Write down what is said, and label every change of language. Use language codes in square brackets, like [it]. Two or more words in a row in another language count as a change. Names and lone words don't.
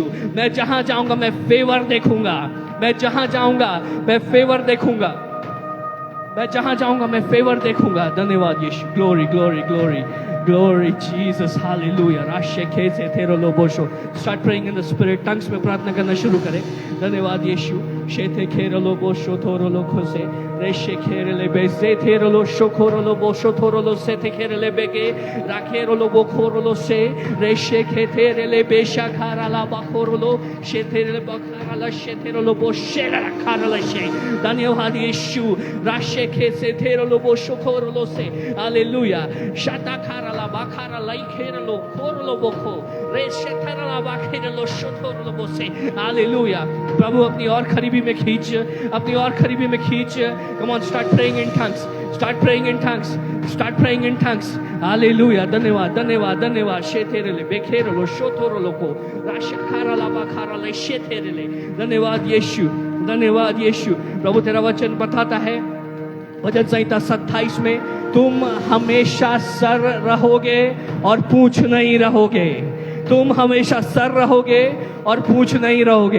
[hi] मैं जहां जाऊंगा मैं फेवर देखूंगा, मैं जहां जाऊंगा मैं फेवर देखूंगा, मैं जहां जाऊंगा मैं फेवर देखूंगा। धन्यवाद यीशु। [en] Glory glory glory glory Jesus. हालेलुया। राशे खेसे तेरो लो बोशो। start praying in the spirit, टंग्स [hi] में प्रार्थना करना शुरू करें। धन्यवाद यीशु। शेथे खेरो लो बोशो थोरो लो खोसे रेशे खेरे ले बेजे थेरो लो शोखोरो लो बोशो थोरो लो सेथे खेरे ले बेगे राखेरो लो बोखोरो लो से रेशे खेतेरे ले बेशा खारा ला बखोरो लो शेथेरे ले बखारा ला शेथेरो लो बोशेरा खारा ला शे। धन्यवाद यीशु। राशे खेसे थेरो लो बोशो खोरो लो से। हालेलुया। शाता खारा ला बखारा लाई खेरे लो खोरो लो बोखो रेशे थेरा ला बखेरे लो शोथोरो लो बोसे। हालेलुया। प्रभु अपनी और करीबी में खींच, अपनी और करीबी में खींच। [en] Come on, start praying in tongues. Start praying in tongues. Start praying in tongues. Hallelujah. [hi] धन्यवाद, धन्यवाद, धन्यवाद। शेतेरेले बेखेरलो शोथोरलो को राशखाराला बाखाराले शेतेरेले। धन्यवाद यीशु, धन्यवाद यीशु। प्रभु तेरा वचन बताता है भजन संहिता 27 में, तुम हमेशा सर रहोगे और पूंछ नहीं रहोगे। तुम हमेशा सर रहोगे और पूंछ नहीं रहोगे।